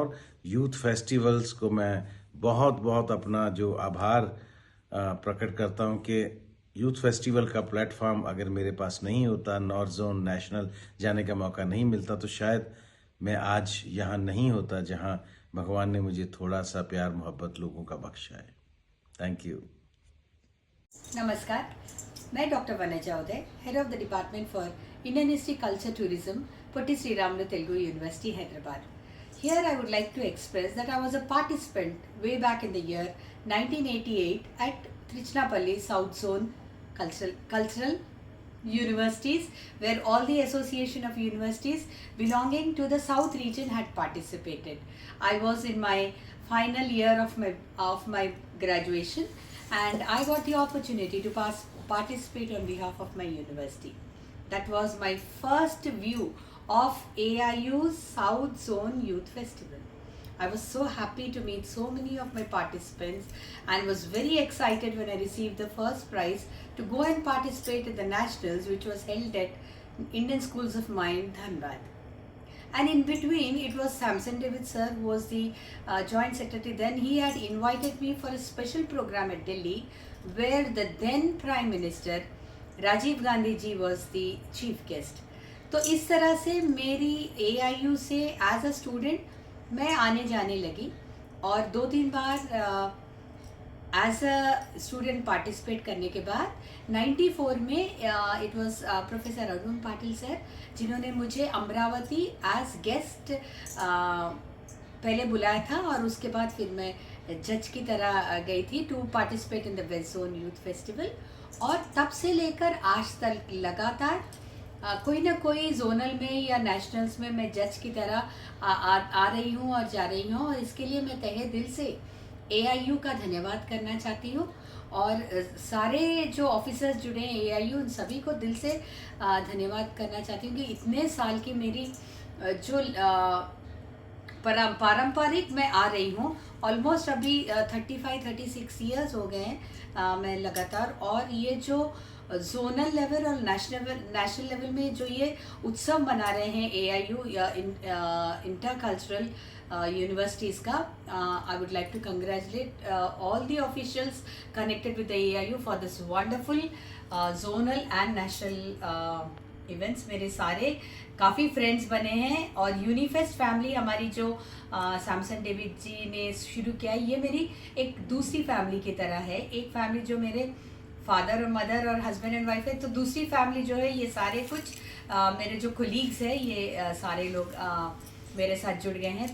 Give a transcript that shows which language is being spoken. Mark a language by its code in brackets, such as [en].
[hi] और youth festivals को मैं बहुत बहुत अपना जो आभार प्रकट करता हूँ कि यूथ फेस्टिवल का प्लेटफॉर्म अगर मेरे पास नहीं होता, नॉर्थ जोन, नेशनल जाने का मौका नहीं मिलता, तो शायद मैं आज यहाँ नहीं होता जहाँ भगवान ने मुझे थोड़ा सा प्यार मोहब्बत लोगों का बख्शा है. [en] Thank you. [hi] नमस्कार, मैं [en] Doctor Vanaja Uday, head of the department for Indian history, culture, tourism, Potti Sriramulu Telugu University, Hyderabad. Here I would like to express that I was a participant way back in the year 1988 at Trichinapalli South Zone Cultural Universities, where all the association of universities belonging to the South region had participated. I was in my final year of my graduation, and I got the opportunity to participate on behalf of my university. That was my first view of AIU's South Zone Youth Festival. I was so happy to meet so many of my participants and was very excited when I received the first prize to go and participate in the nationals, which was held at Indian Schools of Mind, Dhanbad. And in between, it was Samson David sir who was the joint secretary. Then he had invited me for a special program at Delhi, where the then Prime Minister Rajiv Gandhi ji was the chief guest. [hi] तो इस तरह से मेरी AIU से [en] as a student [hi] मैं आने जाने लगी और 2-3 बार एज अ स्टूडेंट पार्टिसिपेट करने के बाद 94 में [en] it was professor [hi] Arun Patil sir जिन्होंने मुझे अमरावती एज गेस्ट पहले बुलाया था और उसके बाद फिर मैं जज की तरह गई थी [en] To participate in the west zone youth festival. [hi] और तब से लेकर आज तक लगातार कोई ना कोई जोनल में या नेशनल्स में मैं जज की तरह आ रही हूँ और जा रही हूँ, और इसके लिए मैं तहे दिल से AIU का धन्यवाद करना चाहती हूँ और सारे जो ऑफिसर्स जुड़े हैं AIU उन सभी को दिल से धन्यवाद करना चाहती हूँ कि इतने साल की मेरी जो पारंपरिक मैं आ रही हूँ, ऑलमोस्ट अभी 35-36 ईयर्स हो गए हैं मैं लगातार। और ये जो जोनल लेवल और नेशनल लेवल में जो ये उत्सव मना रहे हैं AIU या इंटर कल्चरल universities का, [en] I would like to congratulate all the officials connected with the AIU for this wonderful zonal and national events। [hi] मेरे सारे काफ़ी फ्रेंड्स बने हैं और यूनिफेस्ट फैमिली हमारी जो सैमसन डेविड जी ने शुरू किया है, ये मेरी एक दूसरी फैमिली की तरह है। एक फैमिली जो मेरे फादर और मदर और हस्बैंड एंड वाइफ है, तो दूसरी फैमिली जो है ये सारे कुछ मेरे जो कोलीग्स हैं ये सारे लोग मेरे साथ जुड़ गए हैं।